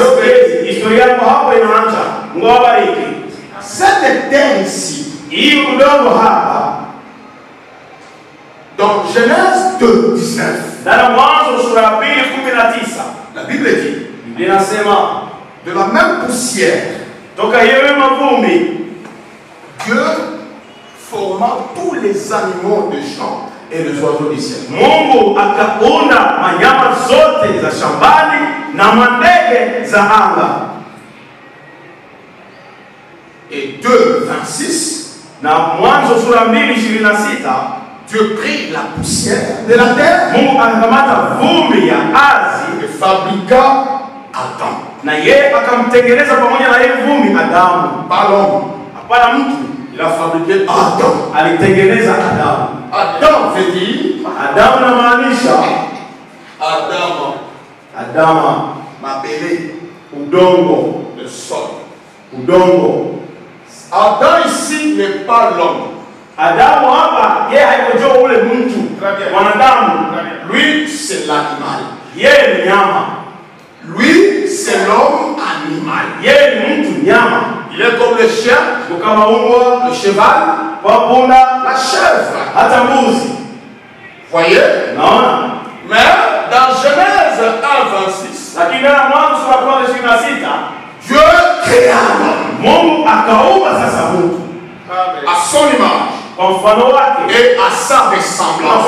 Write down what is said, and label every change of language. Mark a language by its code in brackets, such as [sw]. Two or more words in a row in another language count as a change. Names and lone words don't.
[fr] Cette terre ici, dans Genèse 2, 19, la Bible dit, de la même poussière, Dieu forma tous les animaux des champs et les oiseaux du ciel. [sw] Mungu akaunda wanyama zote za shambani na mandege za anga. [fr] Et 2:26, [sw] na Mwanzo sura 2:26, [fr] Dieu prit la poussière de la terre, [sw] Mungu akakamata vumbi ya ardhi [fr] et fabriqua Adam. [sw] Na yeye akamtengeneza pamoja na ile vumbi Adamu. [fr] Pas l'homme, [sw] hapana mtu. [fr] Il a fabriqué Adam. [sw] Alitengeneza Adamu. [fr] Adam veut dire, [sw] Adamu na maanisha Adama, [ln] mabele, [sw] udongo, [fr] le sol. [sw] Udongo. [fr] Adam ici n'est pas l'homme. [sw] Adamu hapa yeye haikojua ule mtu. Mwanadamu, [fr] lui c'est l'animal. [sw] Yeye ni nyama. [fr] Lui c'est l'homme animal. [sw] Yeye ni mtu nyama. [fr] Il est comme le chien, le cheval, la chèvre. Voyez? Non. Mais dans Genèse 1:26, Dieu créa l'homme à son image et à sa ressemblance.